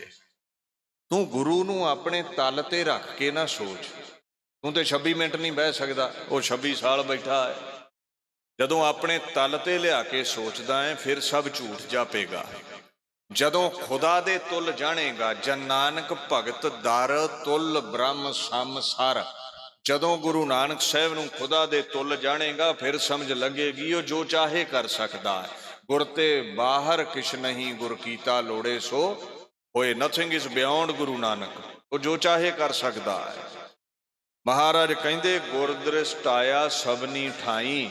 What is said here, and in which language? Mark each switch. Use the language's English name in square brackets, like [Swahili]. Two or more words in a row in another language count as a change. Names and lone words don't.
[Punjabi] ਤੂ ਗੁਰੂ ਨੂੰ ਅਪਣੇ ਤਲ ਤੇ ਰੱਖ ਕੇ ਨਾ ਸੋਚ, ਤੂ ਤੋ 26 ਮਿੰਟ ਨਹੀਂ ਬਹਿ ਸਕਦਾ, ਵੋ 26 ਸਾਲ ਬੈਠਾ ਹੈ। ਜਦੋਂ ਅਪਣੇ ਤਲ ਤੇ ਲਿਆ ਕੇ ਸੋਚਦਾ ਹੈ, ਫਿਰ ਸਭ ਝੂਠ ਜਾਪੇਗਾ। ਜਦੋਂ ਖ਼ੁਦਾ ਦੇ ਤੁੱਲ ਜਾਣੇਗਾ, ਜਨ ਨਾਨਕ ਭਗਤ ਦਰ ਤੁਲ ਬ੍ਰਹਮ ਸਮ ਸਰ, ਜਦੋਂ ਗੁਰੂ ਨਾਨਕ ਸਾਹਿਬ ਨੂੰ ਖੁਦਾ ਦੇ ਤੁੱਲ ਜਾਣੇਗਾ ਫਿਰ ਸਮਝ ਲੱਗੇਗੀ ਉਹ ਜੋ ਚਾਹੇ ਕਰ ਸਕਦਾ ਹੈ। ਗੁਰ ਤੇ ਬਾਹਰ ਕਿਛ ਨਹੀਂ, ਗੁਰ ਕੀਤਾ ਲੋੜੇ ਸੋ ਹੋਏ। [English] Nothing is beyond [Punjabi] ਗੁਰੂ ਨਾਨਕ, ਉਹ ਜੋ ਚਾਹੇ ਕਰ ਸਕਦਾ ਹੈ। ਮਹਾਰਾਜ ਕਹਿੰਦੇ ਗੁਰ ਦ੍ਰਿਸ਼ਟ ਆਇਆ ਸਭਨੀ ਠਾਈ।